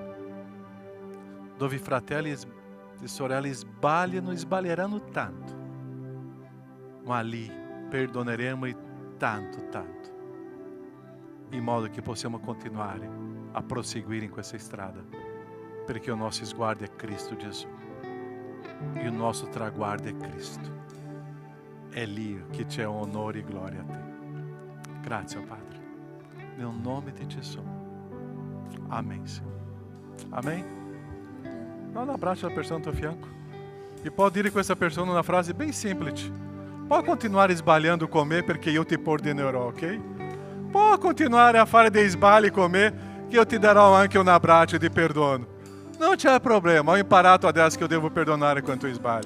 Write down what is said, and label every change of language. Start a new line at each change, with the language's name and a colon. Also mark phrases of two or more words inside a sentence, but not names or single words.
Italian: Dove i fratelli e sorelle sbagliano e sbaglieranno tanto, ma lì perdoneremo tanto, tanto, in modo che possiamo continuare a proseguire in questa strada, perché il nostro sguardo è Cristo Gesù e il nostro traguardo è Cristo. È lì che c'è onore e gloria a te. Grazie, Padre. Nel nome di Gesù.
Portuguese: Amém, Senhor. Amém? Dá um abraço alla persona ao tuo fianco.
Italian: E pode dire questa persona una frase bem semplice. Può continuare sbagliando con me perché io ti perdonerò, ok? Può continuare a fare dei sbagli con me che io ti darò anche un abbraccio di perdono. Non c'è problema, ho imparato adesso che io devo perdonare quando tu sbagli.